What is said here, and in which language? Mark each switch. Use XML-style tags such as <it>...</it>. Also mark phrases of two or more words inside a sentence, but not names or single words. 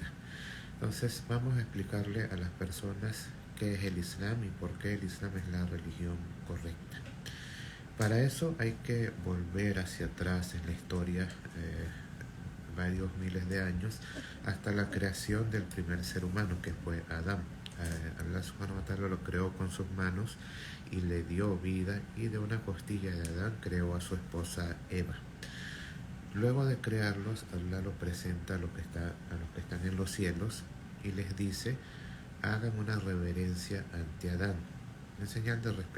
<es>Entonces vamos a explicarle a las personas qué es el Islam y por qué el Islam es la religión correcta. Para eso hay que volver hacia atrás en la historia, varios miles de años, hasta la creación del primer ser humano, que fue Adán.</es> <ar>الله سبحانه وتعالى</ar> <es>lo creó con sus manos y le dio vida, y de una costilla de Adán creó a su esposa Eva. Luego de crearlos, Allah lo presenta a los que están en los cielos y les dice: hagan una reverencia ante Adán, en señal de respeto.</es>